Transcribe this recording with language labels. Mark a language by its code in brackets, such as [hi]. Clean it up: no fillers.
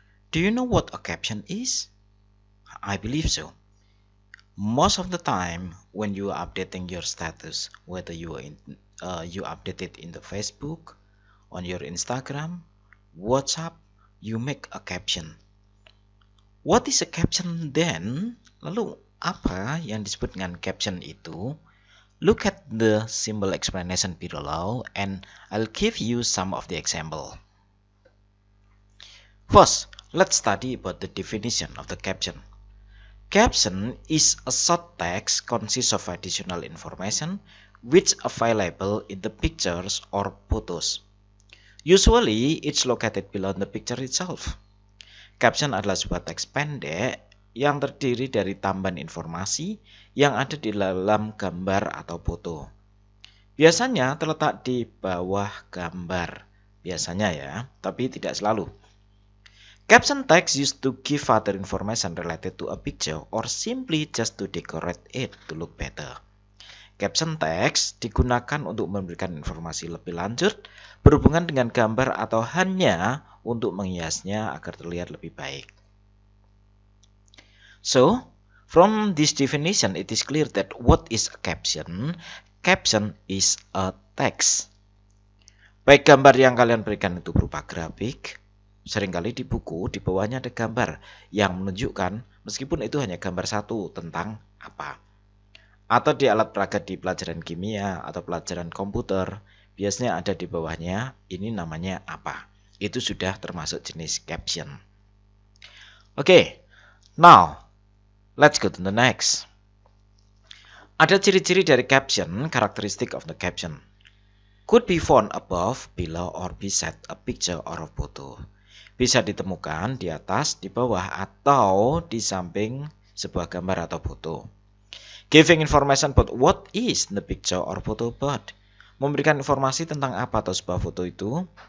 [en] Do you know what a caption is? I believe so. Most of the time, when you are updating your status, whether you update it in the Facebook, on your Instagram, WhatsApp, you make a caption. What is a caption then? [id] Lalu apa yang disebut dengan caption itu? [en] Look at the simple explanation below and I'll give you some of the example. First, let's study about the definition of the caption. Caption is a short text consists of additional information which available in the pictures or photos. Usually, it's located below the picture itself. [id] Caption adalah sebuah teks pendek yang terdiri dari tambahan informasi yang ada di dalam gambar atau foto. Biasanya terletak di bawah gambar. Biasanya ya, tapi tidak selalu. [en] Caption text used to give further information related to a picture or simply just to decorate it to look better. [id] Caption text digunakan untuk memberikan informasi lebih lanjut berhubungan dengan gambar atau hanya untuk menghiasnya agar terlihat lebih baik. [en] So, from this definition, it is clear that what is a caption? Caption is a text. [id] Baik gambar yang kalian berikan itu berupa grafik, seringkali di buku di bawahnya ada gambar yang menunjukkan meskipun itu hanya gambar satu tentang apa. Atau di alat peraga di pelajaran kimia atau pelajaran komputer, biasanya ada di bawahnya ini namanya apa. Itu sudah termasuk jenis caption. [en] Oke, now let's go to the next. [id] Ada ciri-ciri dari caption, [en] characteristic of the caption. Could be found above, below, or beside a picture or a photo. [id] Bisa ditemukan di atas, di bawah, atau di samping sebuah gambar atau foto. [en] Giving information about what is the picture or photo about. [id] Memberikan informasi tentang apa atau sebuah foto itu.